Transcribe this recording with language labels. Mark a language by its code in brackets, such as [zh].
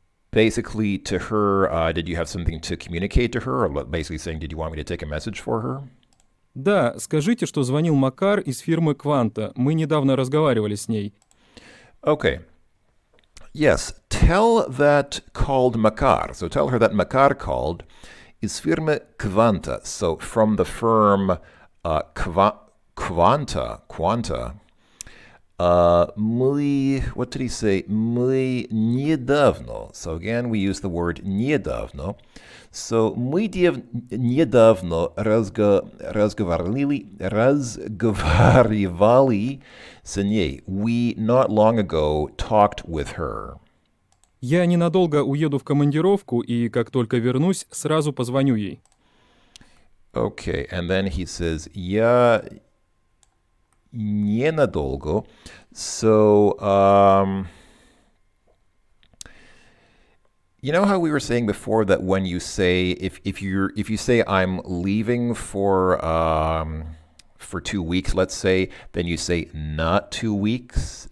[en] Basically, to her, did you have something to communicate to her? Or basically saying, did you want me to take a message for her? [ru] Да, скажите, что звонил Макар из фирмы «Кванта». Мы недавно разговаривали с ней. [en] Okay. Yes, tell that called Makar. So tell her that Makar called [ru] из фирмы [en] Quanta. So from the firm Quanta, What did he say? [ru] Мы недавно. [en] So again, we use the word недавно. [ru] So мы недавно разговаривали с ней. [en] We not long ago talked with her. [ru] Я ненадолго уеду в командировку, и как только вернусь, сразу позвоню ей. [en] Okay, and then he says, [ru] я ненадолго. [en] So, you know how we were saying before that when you say if you say I'm leaving for 2 weeks, let's say, then you say not 2 weeks.